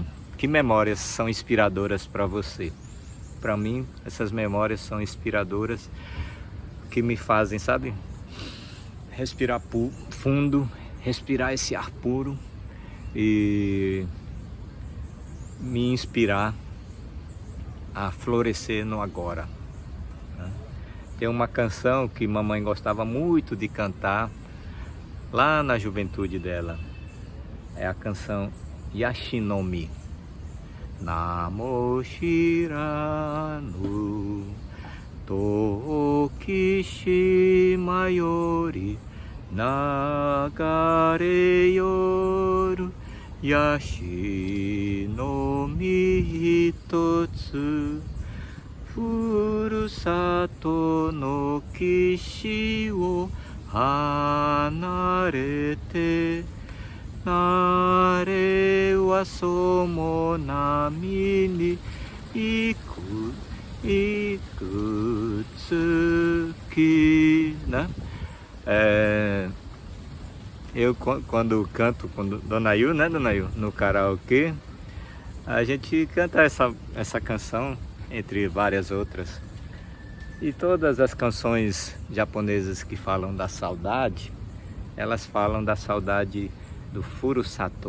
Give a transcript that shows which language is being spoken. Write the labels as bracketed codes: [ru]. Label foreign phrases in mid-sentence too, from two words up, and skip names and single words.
[pt] Que memórias são inspiradoras para você? Para mim, essas memórias são inspiradoras, que me fazem, sabe, respirar fundo, respirar esse ar puro e me inspirar a florescer no agora, né? Tem uma canção que mamãe gostava muito de cantar lá na juventude dela. É a canção Yashinomi. [ja] 名も知らぬ遠き島より流れ寄る椰子の実一つ故郷の岸を離れて汝はそも波に幾月, [pt] né? Eu quando canto com Dona Yu, né, Dona Yu, no karaokê, a gente canta essa canção, entre várias outras. E todas as canções japonesas que falam da saudade, elas falam da saudade do Furusato.